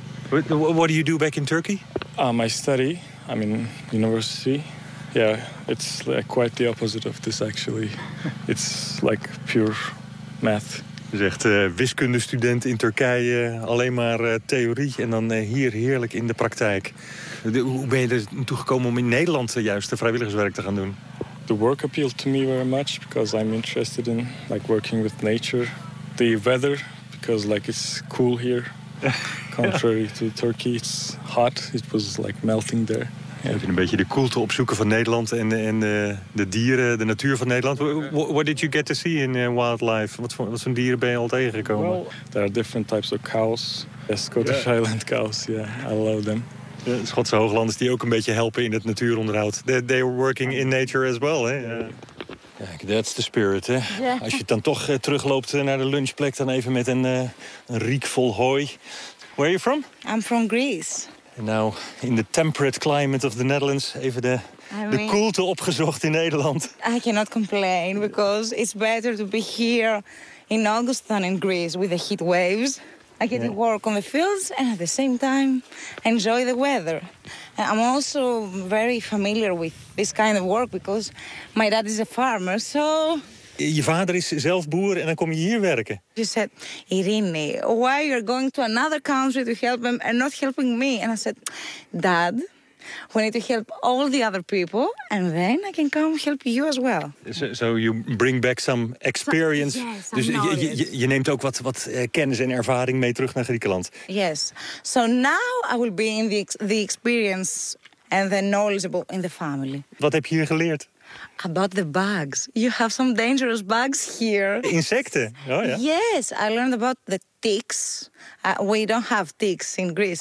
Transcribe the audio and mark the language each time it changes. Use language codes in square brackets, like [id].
[en] What do you do back in Turkey? I study. I'm in university. Yeah, it's quite the opposite of this actually. It's like pure math. [nl] Je zegt wiskundestudent in Turkije, alleen maar theorie en dan hier heerlijk in de praktijk. Hoe ben je er naartoe gekomen om in Nederland juist de vrijwilligerswerk te gaan doen? [en] The work appealed to me very much because I'm interested in like working with nature. The weather, because like it's cool here. Contrary to Turkey, it's hot. It was like melting there. Yeah. [nl] Heb je een beetje de koelte opzoeken van Nederland en de dieren, de natuur van Nederland. [en] What did you get to see in wildlife? [nl] Wat voor dieren ben je al tegengekomen? [en] Well, there are different types of cows. Yes, Scottish Highland cows, yeah, I love them. [nl] De Schotse Hooglanders die ook een beetje helpen in het natuuronderhoud. [en] They were working in nature as well, hè? Kijk, that's the spirit, hè? Yeah. [nl] Als je dan toch terugloopt naar de lunchplek, dan even met een riek vol hooi. [en] Where are you from? I'm from Greece. [nl] Nou, [en] in the temperate climate of the Netherlands, [nl] even de koelte opgezocht in Nederland. [en] I cannot complain, because it's better to be here in August than in Greece with the heat waves. I get to work on the fields and at the same time enjoy the weather. I'm also very familiar with this kind of work, because my dad is a farmer, so... [nl] Je vader is zelf boer en dan kom je hier werken. [en] You said, Irene, why are you going to another country to help them and not helping me? And I said, Dad, we need to help all the other people and then I can come help you as well. So you bring back some experience. So, yes, some knowledge. [nl] Dus je neemt ook wat kennis en ervaring mee terug naar Griekenland. [en] Yes. So now I will be in the experience and the knowledgeable in the family. [nl] Wat heb je hier geleerd? [en] About the bugs. You have some dangerous bugs here. Insecten? Oh, yeah. Yes, I learned about the ticks. We don't have ticks in Greece.